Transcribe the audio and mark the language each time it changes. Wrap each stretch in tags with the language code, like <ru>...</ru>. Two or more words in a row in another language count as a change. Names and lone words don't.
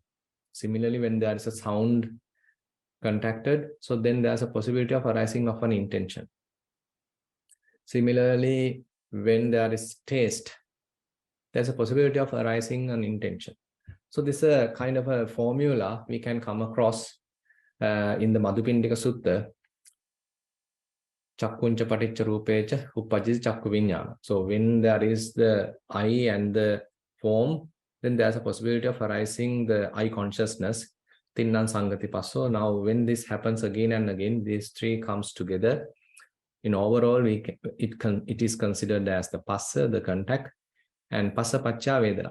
<en>Similarly, when there is a sound contacted, so then there's a possibility of arising of an intention. Similarly, when there is taste, there's a possibility of arising an intention. So this is a kind of a formula we can come across in the Madhupindika Sutta.</en> <pi>Chakkuncha paticca rupecha uppajjati chakku viññāna.</pi> <en>So when there is the eye and the form, then there's a possibility of arising the eye consciousness.</en> <pi>Tinnan sangati passo.</pi> <en>Now when this happens again and again, these 3 comes together. In overall, it is considered as the passa, the contact, and</en> <pi>passa pacca vedana.</pi>